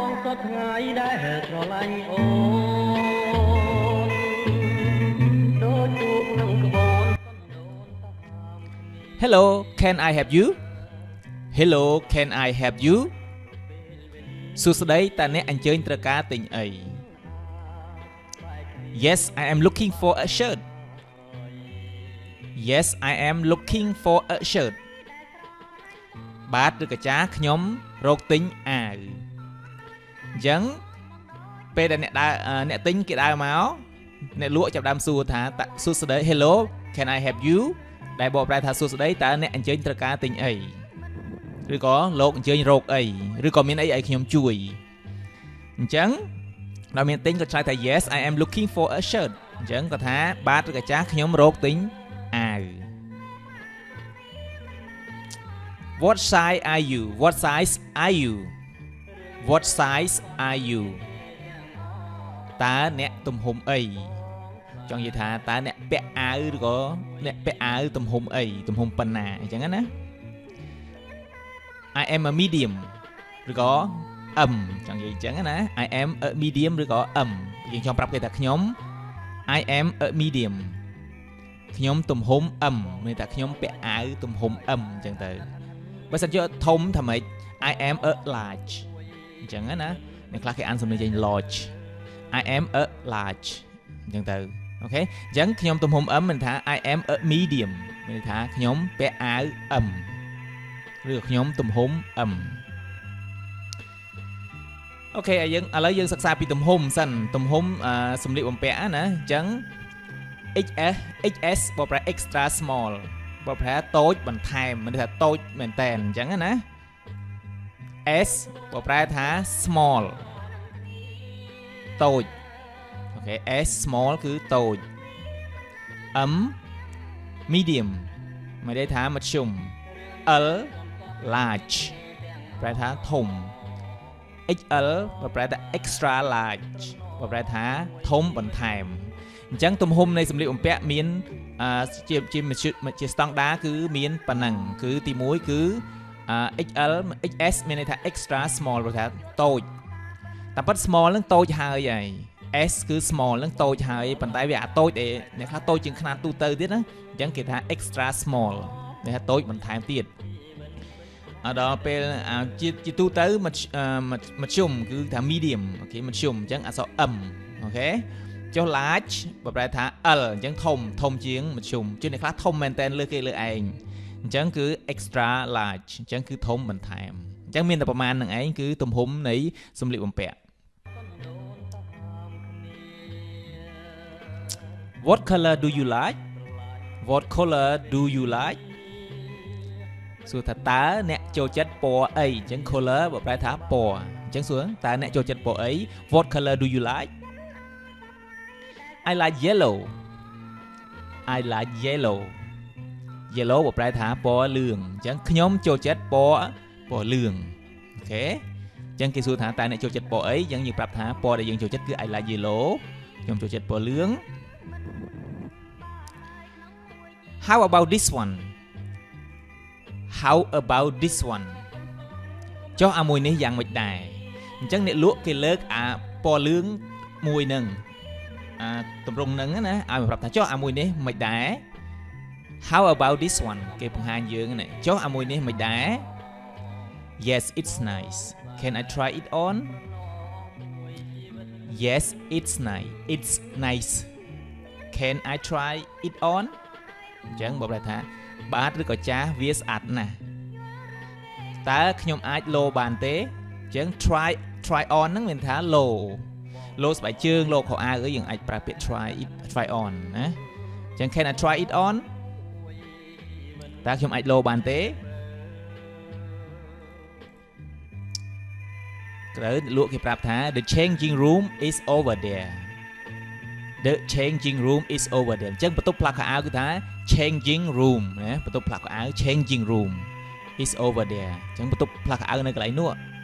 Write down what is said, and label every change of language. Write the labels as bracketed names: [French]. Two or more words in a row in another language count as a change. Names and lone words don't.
[English] Hello, can I help you? Hello, can I help you? [Khmer] សួស្តីតើអ្នកអញ្ជើញត្រូវការទិញអី [English] Yes, I am looking for a shirt. Yes, I am looking for a shirt. [Khmer] បាទឬកាចាខ្ញុំរកទិញអាវអញ្ចឹងពេលដែលអ្នកទិញគេដើរមកអ្នកលក់ចាប់ដើមសួរថាសួស្តី [English] Hello, can I help you? [Khmer] ដែលបកប្រែថាសួស្តីតើអ្នកអញ្ជើញត្រូវការទិញអីឬក៏លោកអញ្ជើញរកអីឬក៏មានអីឲ្យខ្ញុំជួយអញ្ចឹងដល់មានទិញក៏ឆ្លើយថា [English] Yes, I am looking for a shirt [Khmer] អញ្ចឹងគាត់ថាបាទឬកាចាខ្ញុំរកទិញអាវ [English] What size are you? What size are you? What size are you? [Khmer] តើអ្នកទំហំអីចង់និយាយថាតើអ្នកពាក់អាវឬក៏អ្នកពាក់អាវទំហំអីទំហំប៉ុណ្ណាអញ្ចឹងណា [English] I am a [Khmer] medium ឬក៏ M ចង់និយាយអញ្ចឹងណា [English] I am a medium [Khmer] ឬក៏ M យើងចង់ប្រាប់គេថាខ្ញុំ [English] I am a [Khmer] medium ខ្ញុំទំហំ M មានតែខ្ញុំពាក់អាវទំហំ M អញ្ចឹងទៅបើសិនជាធំថាម៉េច [English] I am a large [Khmer] អញ្ចឹងណាអ្នកខ្លះគេអានសំឡេងចេញ [English] large I am a large [Khmer] អញ្ចឹងទៅអូខេអញ្ចឹងខ្ញុំទំហំ M មានថា [English] I am a medium [Khmer] មានថាខ្ញុំពាក់អាវ M ឬខ្ញុំទំហំ M អូខេឥឡូវយើងសិក្សាពីទំហំសិនទំហំសម្លៀកបំពាក់ណាអញ្ចឹង XS បកប្រែ [English] extra small [Khmer] បកប្រែតូចបន្ថែមមានថាតូចមែនតែនអញ្ចឹងណា S បកប្រែថា small តូចអូខេ S small គឺតូច M medium មានន័យ ថាមធ្យម L large ប្រែថាធំ XL ប្រែថា [English] extra large [Khmer] ប្រែថាធំបន្ថែមអញ្ចឹងទំហំនៃសម្លៀកបំពាក់មានជាស្តង់ដារគឺមានប៉ុណ្ណឹងគឺទី1 គឺ XL XS មានន័យថា [English] extra small [Khmer] ប្រែថាតូចតែប៉ុត small នឹងតូចហើយS គឺ small នឹងតូចហើយប៉ុន្តែវាអាតូចដែល អ្នកខ្លះតូចជាងຂະຫນាតទូទៅទៀតណាអញ្ចឹងគេថា [English] extra small [Khmer] ដែលថាតូចបន្ថែមទៀតដល់ពេលជា ទូទៅមធ្យមគឺថា medium អូខេមធ្យមអញ្ចឹងអក្សរ M អូខេចុះ large ប្រែថា L អញ្ចឹងធំជាងមធ្យមជាអ្នកខ្លះធំមែនតើលើគេលើឯងអញ្ចឹងគឺ [English] extra large [Khmer] អញ្ចឹងគឺធំបន្ថែមអញ្ចឹងមានតែប្រមាណនឹងឯងគឺទំហំនៃសម្លៀកបំពាក់ [English] What color do you like? What color do you like? [Khmer] សួរថាតើអ្នកចូលចិត្តពណ៌អីអញ្ចឹង color បើប្រែថាពណ៌អញ្ចឹងសួរតើអ្នកចូលចិត្តពណ៌អី [English] What color do you like? I like yellow. I like yellow. [Khmer] Yellow បើប្រែថាពណ៌លឿងអញ្ចឹងខ្ញុំចូលចិត្តពណ៌លឿងអូខេអញ្ចឹងគេសួរថាតើអ្នកចូលចិត្តពណ៌អីអញ្ចឹងយើងប្រាប់ថាពណ៌ដែលយើងចូលចិត្តគឺ [English] I like yellow [Khmer] ខ្ញុំចូលចិត្តពណ៌លឿង [English] How about this one? How about this one [Khmer] ចុះអាមួយនេះយ៉ាងម៉េចដែរអញ្ចឹងអ្នកលក់គេលើកអាពណ៌លឿងមួយនឹងតម្រងនឹងណាឲ្យប្រាប់ថាចុះអាមួយនេះមិនដែរ [English] How about this one [Khmer] គេបង្ហាញយើងណាចុះអាមួយនេះមិនដែរ [English] Yes, it's nice. Can I try it on? Yes, it's nice. It's nice. Can I try it on? [Khmer] អញ្ចឹងបើប្រាប់ថាបាទឬក៏ចាស់វាស្អាតណាស់តើខ្ញុំអាចលោបានទេអញ្ចឹង [English] try on [Khmer] ហ្នឹងមានថាលោស្បែកជើងលោខោអាវអីយើងអាចប្រើពាក្យ [English] try on [Khmer] ណាអញ្ចឹង [English] can I try it on [Khmer] តើខ្ញុំអាចលោបានទេ ត្រូវលក់គេប្រាប់ថា [English] the changing room is over there The changing room is over there [Khmer] អញ្ចឹងបន្ទប់ផ្លាស់ខោអាវគឺថា [English] changing room [Khmer] ណាបន្ទប់ផ្លាស់ខោអាវ [English] changing room is over there [Khmer] អញ្ចឹងបន្ទប់ផ្លាស់ខោអាវនៅកន្លែងនោះអ